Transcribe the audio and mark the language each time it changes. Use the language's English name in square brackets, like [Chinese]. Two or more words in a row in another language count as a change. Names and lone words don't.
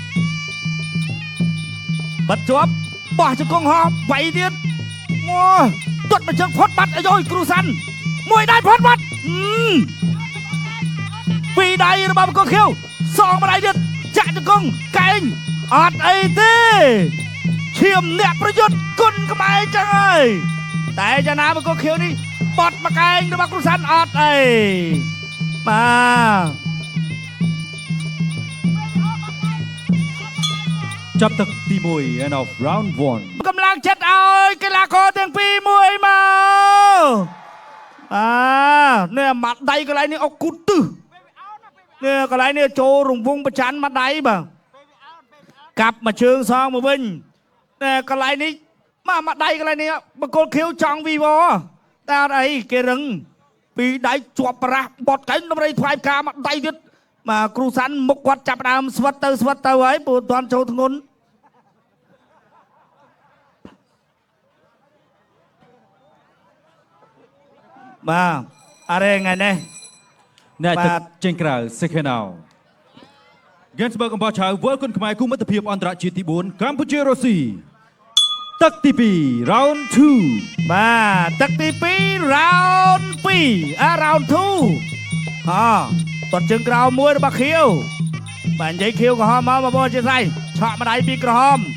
[Khmer] បាត់ជាប់បោះជង្គង់ហោះវាយទៀតទាត់មកជើងផុតបាត់អីយគ្រូសាន់មួយដៃផុតបាត់ពីរដៃរបស់បង្គោលខៀវសងមួយដៃទៀតចាក់ជង្គង់កែងអត់អីទេឈាមអ្នកប្រយុទ្ធគុណខ្មែរចឹងហើយតែយ៉ាងណាបង្គោលខៀវនេះបត់មកកែងរបស់គ្រូសាន់អត់អី ចាប់ទឹកទី1 [English] end of round 1 [Khmer] កម្លាំងចិត្តឲ្យកីឡាករទាំងពីរមួយមកនេះមកដៃកន្លែងនេះអុកគូតទឹះនេះកន្លែងនេះចូល រង្វង់ប្រច័នមកដៃបាទកាប់មកជើងសងមកវិញនេះកន្លែងនេះមកដៃកន្លែងនេះបង្គោលខៀវចង់វីវតែអត់អីគេរឹងពីដៃជាប់ប្រាស់បត់កែងតម្រៃថ្វាយផ្កាមកដៃទៀតគ្រូសាន់មុខគាត់ចាប់ដើមស្វិតទៅហើយព្រោះអត់ចូលធ្ងន់អរេថ្ងៃនេះ អ្នកទឹកចេញក្រៅ [English] second out [Khmer] Gensburg អំបោះឆៅវើលគុណខ្មែរគូមិត្តភាពអន្តរជាតិទី4កម្ពុជារុស្ស៊ីទឹកទី2 [English] round 2 [Khmer] ទឹកទី2 [English] round 2 round 2 [Khmer] ទាត់ជើងក្រោមមួយរបស់ខៀវនិយាយខៀវក្រហមមកបងប្អូនជាស្រីឆក់ម្ដាយពីក្រហម